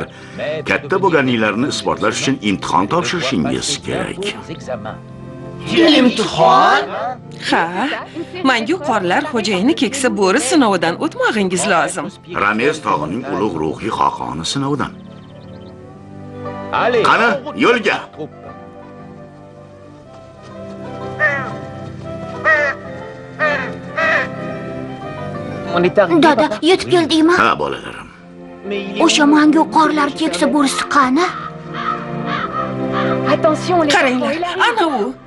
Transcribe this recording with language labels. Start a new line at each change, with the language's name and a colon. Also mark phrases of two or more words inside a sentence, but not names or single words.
Uzbek: Katta bo'lganinglarni isbotlash uchun imtihon topshirishingiz kerak. Imtihon? Ha, mangu qorlar xo'jayini keksa bo'ri sinovidan o'tmog'ingiz lozim. Ramez tog'ining ulug' ruhiy xoqoni sinovidan.
French: Allez,
Uzbek: Qani,
French: en route,
Uzbek: yo'lga.
French: troupe.
Uzbek: Dada, yetib keldingmi? Ha, bolalarim. O'sha mangu qorlar keksa bo'risi qani? Qaranglar, ana u.